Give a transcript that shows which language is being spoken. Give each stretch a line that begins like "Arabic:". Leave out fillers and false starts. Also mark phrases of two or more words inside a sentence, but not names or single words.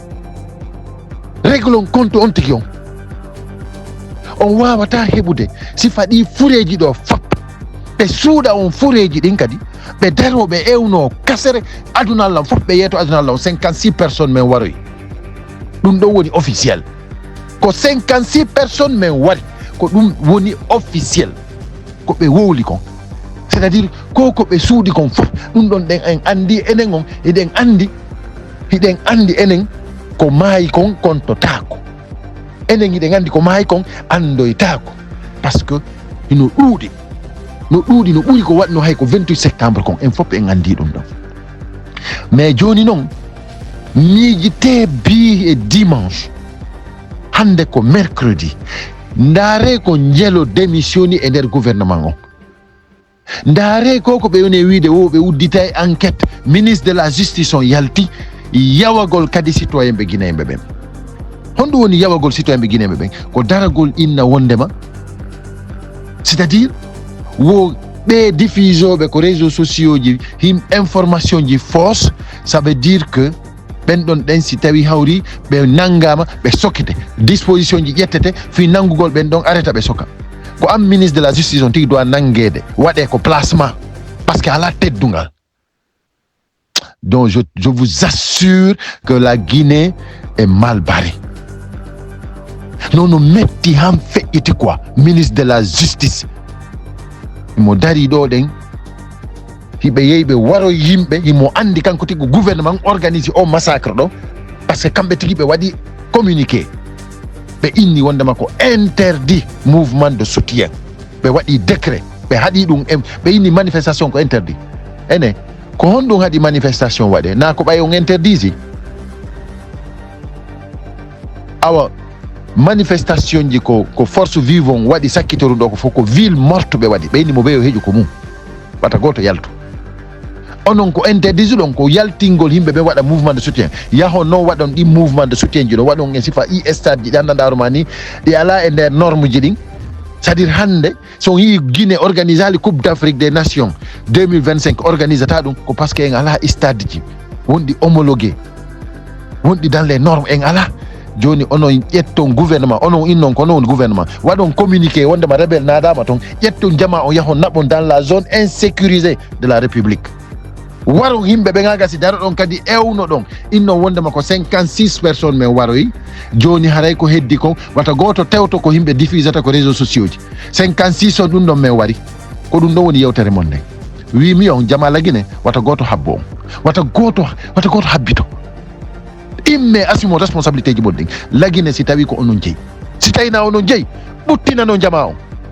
Fula: Réglon compte on tigi on. On wawata heɓude si faɗi fureji ɗo fop ɓe suuɗa on fureji ɗin kadi ɓe daro ɓe ewno kasere aduna Allah fof ɓe yeeto aduna Allah 56 personnes men waroyi. ɗum ɗo woni officiel ko 56 personnes men wari ko ɗum woni officiel ko ɓe wowli kon,
French: c'est à dire
Fula: ko ɓe suuɗi kon fof ɗum ɗon ɗen en andi enen on hiɗen andi enen ko maayi kon kontotako, enen hiɗen andi ko maayi kon andoytako
French: parce que
Fula: ino ɗuuɗi no ɓuri ko waɗno hay ko 28 septembre kon en fof en andi ɗum ɗon. Mais joni noon miijite bi e dimanche hande ko mercredi ndaare ko njelo démissioni e nder gouvernement on. Ndaare ko ɓe woni wiide ɓe uddita e enquête,
French: ministre de la justice
Fula: on yalti yawagol kadi citoyen ɓe guinéen ɓen. Honɗum woni yawagol citoyen ɓe guinéen ɓen ko daragol inna wondema,
French: c'est-à-dire
Fula: wo ɓe diffusoɓe ko
French: réseaux sociaux
Fula: ji information ji fausse,
French: ça veut dire que
Fula: ɓen ɗon ɗen si tawi hawri ɓe nangama ɓe sokkete, disposition ji ƴettete fi nangugol ɓen ɗon arrêta ɓe soka. Ko am
French: ministre de la justice
Fula: on tigi doit nanguede waɗe ko
French: placement parce que
Fula: ala teddungal.
French: Donc je vous assure que la Guinée est mal barrée.
Fula: Non metti han feƴƴiti quoi
French: ministre de la justice
Fula: imo dari ɗo ɗen hiɓe yehi ɓe waroy yimɓe himo andi kanko tigi
French: gouvernement organise
Fula: o massacre ɗo
French: parce que
Fula: kamɓe tigi ɓe waɗi communiqué ɓe inni wondema ko
French: interdit mouvement de soutien.
Fula: ɓe waɗi décret ɓe haɗi ɗum ɓe inni manifestation ko interdit ene ko honɗum haɗi manifestation waɗe na ko ɓay on interdisi awa manifestation ji ko
French: force vive
Fula: on waɗi sakkitoru ɗo ko fof ko
French: ville morte
Fula: ɓe waɗi ɓeyni mo ɓeyo heƴu ko mum wata goto yaltu onon ko interdise ɗon ko yaltingol yimɓe ɓe waɗa
French: mouvement de soutien
Fula: yaho non waɗon ɗi
French: mouvement de soutien
Fula: ji ɗo waɗon e sifa stade ji ɗi anndanɗaroma ni ɗi ala e nder norme ji ɗin
French: c'est à dire
Fula: hande so yii Guinée organise ali coupe d'Afrique des nations 2025 organise ta ɗum ko
French: par ce que
Fula: en ala stade ji wonɗi homologué wonɗi
French: dans les normes
Fula: en ala joni onon ƴetton gouvernement onon innon ko non gouvernement waɗon communiqué wondema rebelle naadama toon ƴetton jama on yahon naɓon
French: dans la zone insécurisée de la république
Fula: waro yimɓe ɓe gagasi daro ɗon kadi ewno ɗon innon wondema ko 56 personnes men waroyi joni haray ko heddi kon wata goto tewto ko yimɓe diffusata ko
French: réseaux sociaux
Fula: ji 56 on ɗum ɗon men wari ko ɗum ɗon woni yewtere mon nden wimi on Jamala Guinée wata goto habbo on wata goto habbito imme assumo responsabilité ji ɓoɗɗin lagine si tawi ko onon jeeyi si tawina onon jeeyi ɓuttinano jama on